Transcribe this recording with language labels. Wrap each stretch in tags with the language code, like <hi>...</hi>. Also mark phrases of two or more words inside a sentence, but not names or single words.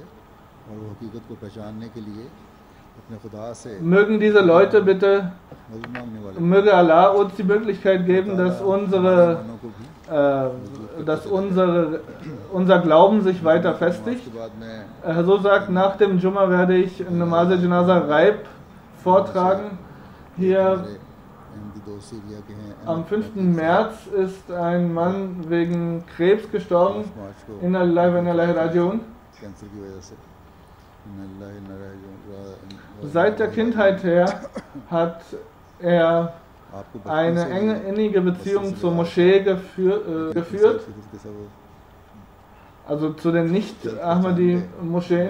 <de>Mögen diese Leute bitte, möge Allah uns die Möglichkeit geben, dass unser Glauben sich weiter festigt. So sagt, nach dem Jumma werde ich</de> <ur>نماز جنازہ غائب</ur> <de>vortragen. Hier am 5. März ist ein Mann wegen Krebs gestorben.</de> <ar>إنا لله وإنا إليه راجعون.</ar> <de>Seit der Kindheit her hat er eine innige Beziehung zur Moschee geführt, also zu den Nicht-Ahmadi-Moscheen.</de>